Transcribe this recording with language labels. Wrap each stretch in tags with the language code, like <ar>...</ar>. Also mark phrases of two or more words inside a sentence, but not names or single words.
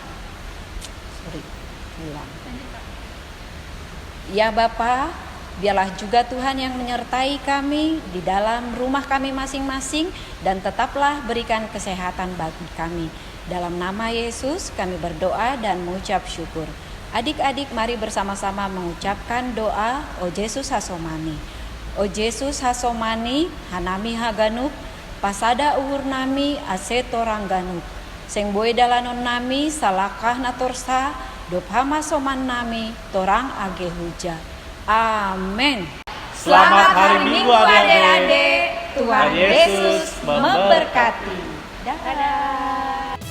<id>Ya Bapa, biarlah juga Tuhan yang menyertai kami di dalam rumah kami masing-masing, dan tetaplah berikan kesehatan bagi kami. Dalam nama Yesus kami berdoa dan mengucap syukur. Adik-adik mari bersama-sama mengucapkan doa O Yesus Hasomani.</id> <bts>O Yesus Hasomani, hanami haganup, pasada uhur nami asetorangganup. Seng boy dalanon nami salakah natorsa, dophama soman nami torang age huja. Amin.</bts> <id>Selamat hari Minggu adik-adik. Tuhan Yesus memberkati. Dadah.</id>